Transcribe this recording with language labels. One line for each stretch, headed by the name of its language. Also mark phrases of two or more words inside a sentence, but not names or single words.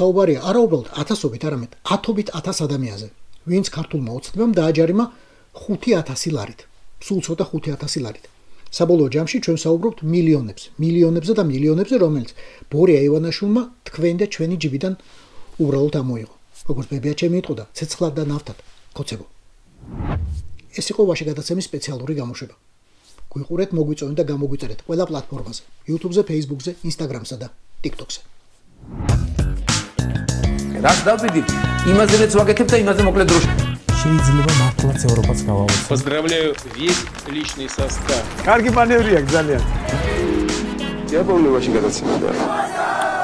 Georgian: საუბარია არა უბრალოდ ათასობით არამედ ათობით 1000 ადამიანზე ვინც ქართულმა ოცნებამ დააჯარიმა 5000 ლარით სულ ცოტა 5000 ლარით საბოლოო ჯამში ჩვენ საუბრობთ მილიონებზე და მილიონებზე რომელიც ბორია ივანაშვილმა თქვენ და ჩვენი ჯიბიდან უბრალოდ ამოიღო როგორც ბებია ჩემი იტყოდა ცეცხლად და ნავთად ხოცებო ეს იყო ვაშა გადაცემის სპეციალური გამოშვება გვიყურეთ მოგვიწონეთ და გამოგვიწერეთ ყველა პლატფორმაზე YouTube-ზე, Facebook-ზე, Instagram-სა და TikTok-ზე რაც დავიდით იმაზეც ვაკეთებ და იმაზე მოკლედ დროში შეიძლება მართლაც ევროპაც გავავოთ.
Russian: Поздравляю весь личный состав.
Georgian: კარგი მანევრია ძალიან.
Russian: Я помню, очень гадался.